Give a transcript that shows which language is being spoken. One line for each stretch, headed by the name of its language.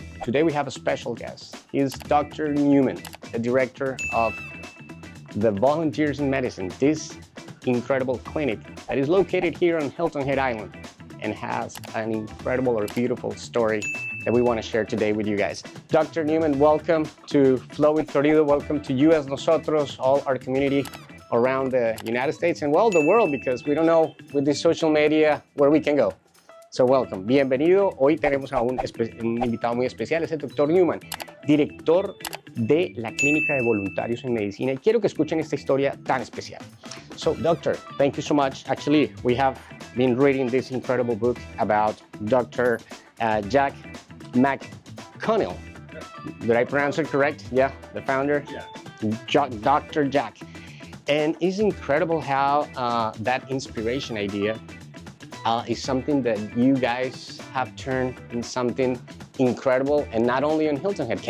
English: Today we have a special guest. He is Dr. Newman, the director of the Volunteers in Medicine, this incredible clinic that is located here on Hilton Head Island and has an incredible or beautiful story that we want to share today with you guys. Dr. Newman, welcome to Flow with Florido. Welcome to you as nosotros, all our community around the United States and, well, the world, because we don't know with this social media where we can go. So welcome, bienvenido.
Spanish: Hoy tenemos a un invitado muy especial, es el Dr. Newman, director de la Clínica de Voluntarios en Medicina. Y quiero que escuchen esta historia tan especial.
English: So, doctor, thank you so much. Actually, we have been reading this incredible book about Dr. Jack McConnell. Did I pronounce it correct? Yeah, the founder? Yeah. Dr. Jack. And it's incredible how that inspiration idea is something that you guys have turned in something incredible, and not only on Hilton Head.